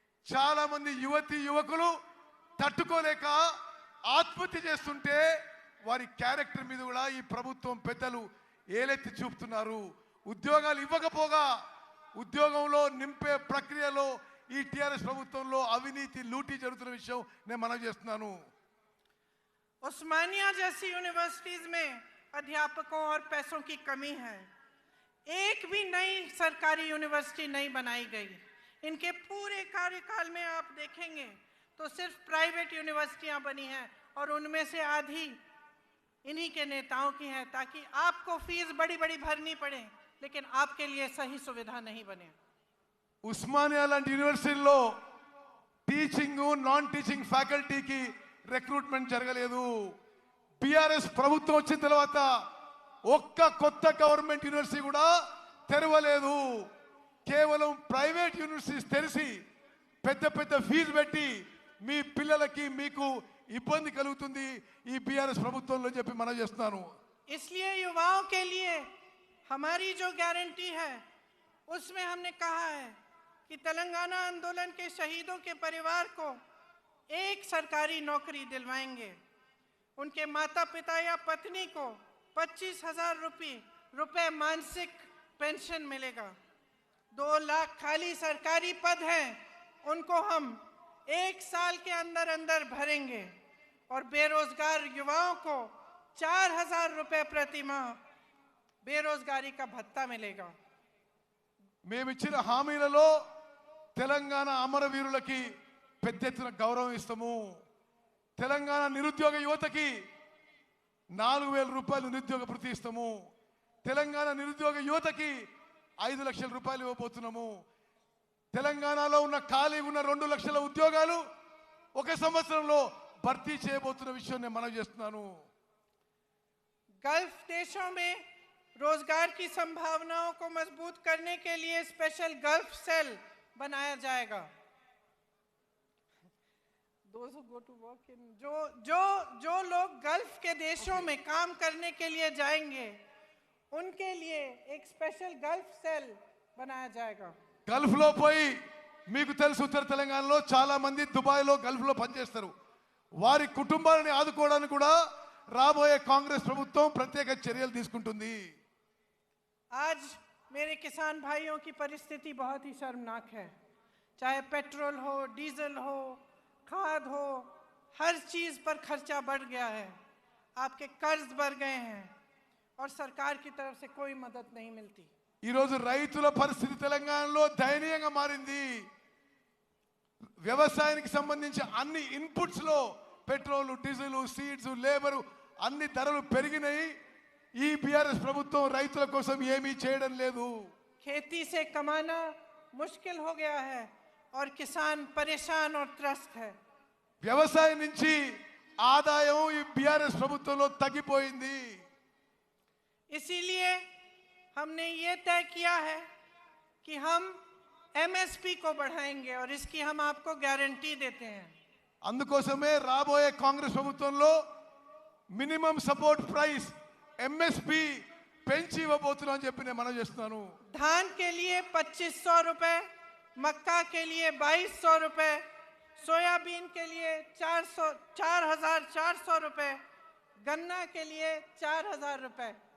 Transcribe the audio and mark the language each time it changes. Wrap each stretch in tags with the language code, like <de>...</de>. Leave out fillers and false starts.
<te>చాలా మంది యువకులు తట్టుకోలేక ఆత్మహత్య చేస్తుంటే వారి క్యారెక్టర్ మీద కూడా ఈ ప్రభుత్వం పెద్దలు ఏలెత్తి చూపుతున్నారు. ఉద్యోగాలు ఇవ్వకపోగా ఉద్యోగంలో నింపే ప్రక్రియలో ఈ టిఆర్ఎస్ ప్రభుత్వంలో అవినీతి లూటీ జరుగుతున్న విషయం నేను మనవి చేస్తున్నాను.</te> <hi>उस्मानिया जैसी यूनिवर्सिटीज में अध्यापकों और पैसों की कमी है। एक भी नई सरकारी यूनिवर्सिटी नहीं बनाई गई। इनके पूरे कार्यकाल में आप देखेंगे तो सिर्फ प्राइवेट यूनिवर्सिटियां बनी हैं और उनमें से आधी इन्हीं के नेताओं की है, ताकि आपको फीस बड़ी बड़ी भरनी पड़े, लेकिन आपके लिए सही सुविधा नहीं बने।</hi> <te>ఉస్మానియా లాంటి యూనివర్సిటీలో టీచింగ్ నాన్ టీచింగ్ ఫ్యాకల్టీకి రిక్రూట్మెంట్ జరగలేదు. బీఆర్ఎస్ ప్రభుత్వం వచ్చిన తర్వాత ఒక్క కొత్త గవర్నమెంట్ యూనివర్సిటీ కూడా తెరవలేదు. కేవలం ప్రైవేట్ యూనివర్సిటీస్ తెరిచి పెద్ద ఫీజు పెట్టి మీ పిల్లలకి మీకు ఇబ్బంది కలుగుతుంది ఈ బీఆర్ఎస్ ప్రభుత్వంలో చెప్పి మనం చేస్తున్నాను.</te> <hi>इसलिए युवाओं के लिए हमारी जो गारंटी है उसमें हमने कहा है कि तेलंगाना आंदोलन के शहीदों के परिवार को एक सरकारी नौकरी दिलवाएंगे। उनके माता पिता या पत्नी को 25,000 रुपए मासिक पेंशन मिलेगा। 2 लाख खाली सरकारी पद हैं, उनको हम 1 साल के अंदर भरेंगे और बेरोजगार युवाओं को 4,000 रुपए प्रति माह बेरोजगारी का भत्ता मिलेगा।</hi> <te>మేమిచ్చిన హామీలలో తెలంగాణ అమరవీరులకి పెద్ద ఎత్తున గౌరవం ఇస్తాము. తెలంగాణ నిరుద్యోగ యువతకి 4,000 రూపాయలు నిరుద్యోగ భృతి ఇస్తాము. తెలంగాణ నిరుద్యోగ యువతకి 5 లక్షల రూపాయలు ఇవ్వబోతున్నాము. తెలంగాణలో ఉన్న ఖాళీ ఉన్న 2 లక్షల ఉద్యోగాలు 1 సంవత్సరంలో భర్తీ చేయబోతున్న విషయం నేను మనవి చేస్తున్నాను.</te> <hi>गल्फ देशों में रोजगार की संभावनाओं को मजबूत करने के लिए स्पेशल गल्फ सेल बनाया जाएगा।</hi> <en>Those who go to work in</en> <hi>जो लोग गल्फ के देशों में काम करने के लिए जाएंगे, उनके लिए एक स्पेशल गल्फ सेल बनाया जाएगा।</hi> <te>గల్ఫ్ లో పోయి మీకు తెలుసు ఉత్తర తెలంగాణలో చాలా మంది దుబాయ్ లో గల్ఫ్ లో పనిచేస్తారు. వారి కుటుంబాలను ఆదుకోవడానికి కూడా రాబోయే కాంగ్రెస్ ప్రభుత్వం ప్రత్యేక చర్యలు తీసుకుంటుంది.</te> <hi>आज मेरे किसान भाइयों की परिस्थिति बहुत ही शर्मनाक है। चाहे पेट्रोल हो, डीजल हो, खाद हो, हर चीज पर खर्चा बढ़ गया है। आपके कर्ज बढ़ गए हैं और सरकार की तरफ से कोई मदद नहीं मिलती।</hi> <te>ఈ రోజు రైతుల పరిస్థితి తెలంగాణలో దయనీయంగా మారింది. వ్యవసాయానికి సంబంధించి అన్ని ఇన్పుట్స్ లో పెట్రోల్, డీజిల్, సీడ్స్, లేబర్ అన్ని ధరలు పెరిగినాయి. ఈ బీఆర్ఎస్ ప్రభుత్వం రైతుల కోసం ఏమీ చేయడం లేదు.</te> <hi>खेती से कमाना मुश्किल हो गया है और किसान परेशान और त्रस्त है।</hi> <te>వ్యవసాయం నుంచి ఆదాయం ఈ బీఆర్ఎస్ ప్రభుత్వంలో తగ్గిపోయింది.</te> <hi>इसीलिए हमने ये तय किया है कि हम एमएसपी को बढ़ाएंगे और इसकी हम आपको गारंटी देते हैं।</hi> <te>అందుకోసమే రాబోయే కాంగ్రెస్ ప్రభుత్వంలో మినిమం సపోర్ట్ ప్రైస్ ఎంఎస్పి పెంచి ఇవ్వబోతున్నాం అని చెప్పి నేను మనం చేస్తున్నాను.</te> <hi>धान के लिए 2500 रुपए, मक्का के लिए 2200 रुपए, सोयाबीन के लिए 4400 रुपए, गन्ना के लिए 4000 रुपए।</hi>